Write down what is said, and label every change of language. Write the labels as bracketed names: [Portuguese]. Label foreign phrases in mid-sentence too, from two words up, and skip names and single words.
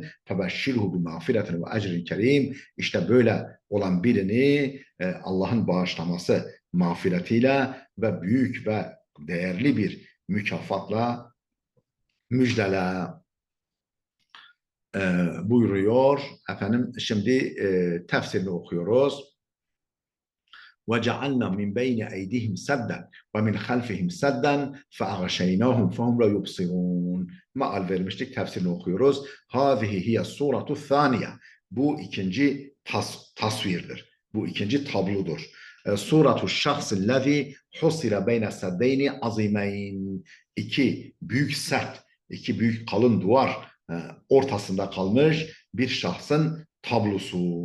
[Arabic] فبشره بمغفرة وأجر كريم. [Turkish] İşte böyle olan birini Allah'ın bağışlaması mağfiretiyle ve büyük ve değerli bir mükafatla müjdele buyuruyor. Şimdi tefsirini okuyoruz. [Arabic] وَجَعَلْنَا مِنْ بَيْنِ اَيْدِهِمْ سَدًّا وَمِنْ خَلْفِهِمْ سَدًّا فَأَغْشَيْنَاهُمْ فَهُمْ لَا يُبْصِرُونَ. [Turkish] Maal vermiştik, tefsirini okuyoruz. [Arabic] هَذِهِ هِيَ السُّورَةُ الثَّانِيَةِ. [Turkish] Bu ikinci tasvirdir. Bu ikinci tablodur. [Arabic] صورة الشخص الذي حصر بين سدين عظيمين. [Turkish] İki büyük sert, iki büyük kalın duvar ortasında kalmış bir şahsın tablosu.